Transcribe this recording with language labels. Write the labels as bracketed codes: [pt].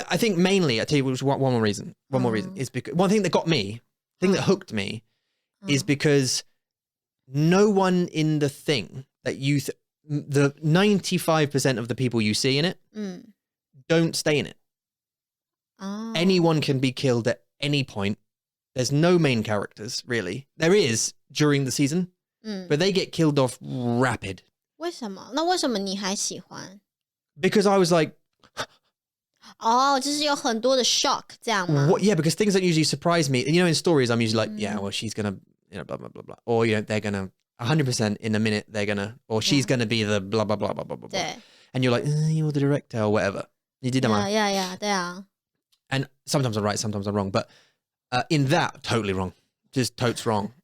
[en] I think mainly, I tell you one more reason. One more reason is because one thing that got me, thing that hooked me, is because no one in the thing that the 95% of the people you see in it 嗯 don't stay in it. 哦 Anyone can be killed at any point. There's no main characters, really. There is during the season, 嗯， but they get killed off rapid. [zh] 为什么？那为什么你还喜欢？ [en] Because I was like, [zh] 哦，就是有很多的 shock 这样吗？ [en] what? Yeah, because things that usually surprise me. You know, in stories, I'm usually like, yeah, well, she's gonna, blah blah blah blah, or they're gonna 100% in a minute. They're gonna, or she's gonna be the blah blah blah blah blah blah. [zh] 对 [en] And you're like, you're the director or whatever. You did that, [zh] 呀，对啊， [en] And sometimes I'm right, sometimes I'm wrong. But in that, totally wrong. Just totes wrong.